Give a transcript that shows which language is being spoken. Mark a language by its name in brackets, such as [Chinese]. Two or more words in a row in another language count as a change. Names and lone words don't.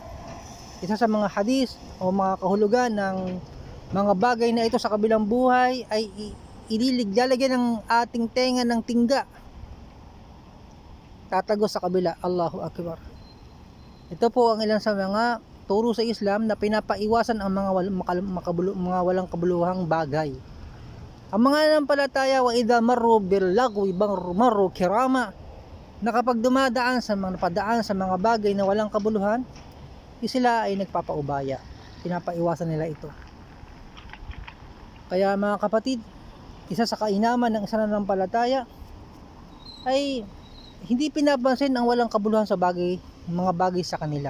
[Filipino] Isa sa mga hadis o mga kahulugan ng mga bagay na ito sa kabilang buhay ay lalagyan ng ating tenga ng tingga, tatagos sa kabila. [Arabic] الله أكبر. [Filipino] Ito po ang ilan sa mga turo sa Islam na pinapaiwasan ang mga walang kabuluhang bagay. Ang mga nanampalataya, [Arabic] وإذا مروا باللغو مروا كراما, [Filipino] na kapag napadaan sa mga bagay na walang kabuluhan, sila ay nagpapaubaya. Pinapaiwasan nila ito. Kaya mga kapatid, isa sa kainaman ng isang nanampalataya ay hindi pinapansin ang walang kabuluhan sa mga bagay sa kanila.